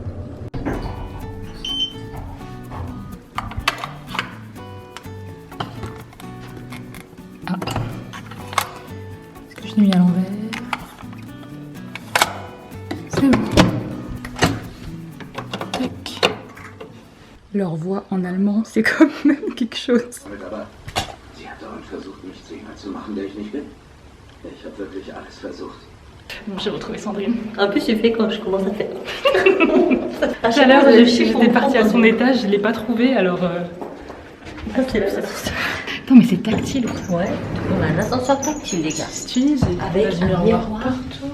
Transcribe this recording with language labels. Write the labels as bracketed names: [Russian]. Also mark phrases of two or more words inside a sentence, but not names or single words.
[French] Ah. Est-ce que je l'ai mis à l'envers? C'est bon. Tac. Leur voix en allemand, c'est quand même quelque chose. [German] Sie hat dauernd versucht, mich zu jemand zu machen, der ich nicht bin. Ich habe wirklich alles versucht. [French] Bon, j'ai retrouvé Sandrine. En plus, j'ai fait quand je commence à faire. Tout à l'heure, j'étais partie à son étage, je l'ai pas trouvé, alors... Ok, là, ça. Non, mais c'est tactile. Ouais, on a un ascenseur tactile, les gars. Stylé, Avec un miroir partout.